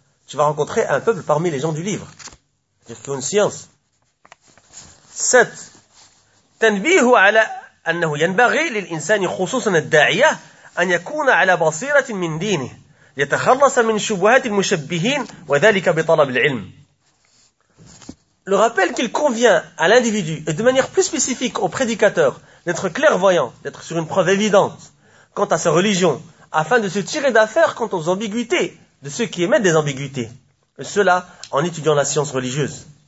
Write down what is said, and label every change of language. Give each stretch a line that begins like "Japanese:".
French: Tu vas rencontrer un peuple parmi les gens du livre, c'est-à-dire qui ont une science. 7.
Arabic: تنبيه على أنه ينبغي للإنسان خصوصا الداعية أن يكون على بصيرة من دينه يتخلص من شبهات المشبهين وذلك بطلب العلم.
French: Le rappel qu'il convient à l'individu, et de manière plus spécifique au prédicateur, d'être clairvoyant, d'être sur une preuve évidente quant à sa religion, afin de se tirer d'affaire quant aux ambiguïtés de ceux qui émettent des ambiguïtés, et cela en étudiant la science religieuse.